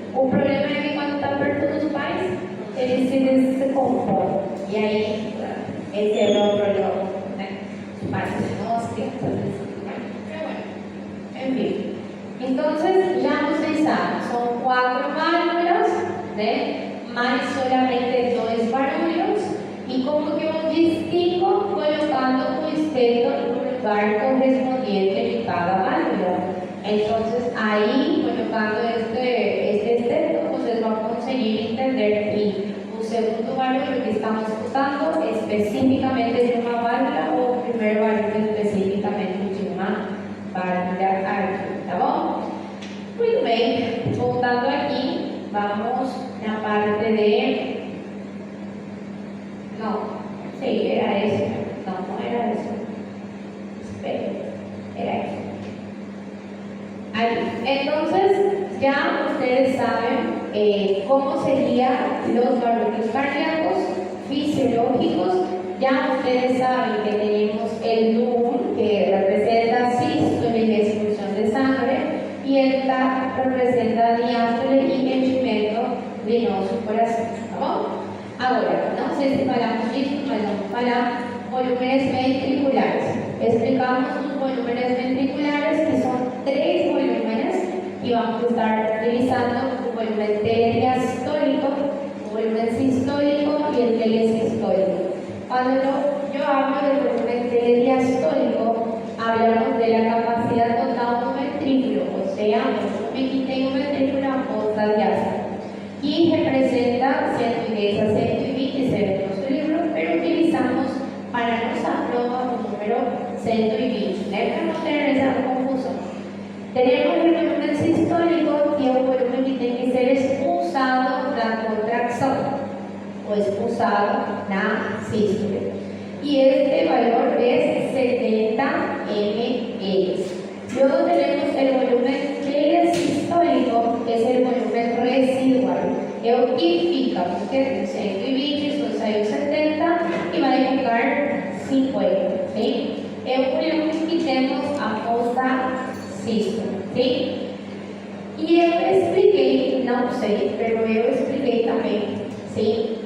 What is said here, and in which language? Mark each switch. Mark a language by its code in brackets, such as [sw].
[pt] O problema é que quando está perto dos pais, eles se compõem. E aí, esse é o meu problema, né? Os pais dizem, nossa, tem que fazer isso. Enfim. Então, já vocês sabem, são 4 válvulas, né? [es] más solamente dos barulhos y como que un distingo colocando un esteto en un lugar correspondiente de cada válvula. Entonces ahí colocando este esteto, ustedes van a conseguir entender y un segundo barulho que estamos usando específicamente de una válvula o un primer barulho específicamente de una válvula aquí, [pt] ¿tá bom? Muito bem, voltando aqui, vamos na parte de... [es] Não, sí, era eso. No era eso. Espera, era eso. Ahí. Entonces, ya ustedes saben cómo serían los barulhos cardíacos fisiológicos. Ya ustedes saben que tenemos el DUM, que representa sístole y expulsión de sangre, y el TAP representa diástole y enchimento venoso corazón. [pt] ¿Tá? Ahora, não sei se falamos disso, mas vamos falar volúmenes ventriculares. [es] Explicamos los volúmenes ventriculares, que son 3 volúmenes, y vamos a estar utilizando un volumen telediastólico, un volumen sistólico y el telesistólico. Cuando yo hablo del volumen telediastólico, hablamos de la capacidad total de un ventrículo, o sea, aquí tengo un ventrículo a posta diástole. Y representa 110 a 120 según nuestro libro, pero utilizamos para nuestra prueba un número 120. Para no tener esa confusión. Tenemos el volumen sistólico, que es un volumen que tiene que ser expulsado la contracción o expulsado la sístole. Y este valor es 70 ml. Luego tenemos el volumen telesistólico, que es el volumen residual. [pt] Eu que fica, porque 120 só saiu 70 e vai ficar 50, sim? É o volume que temos a posta sístole, sim? E eu expliquei, não sei, mas eu expliquei também, sim?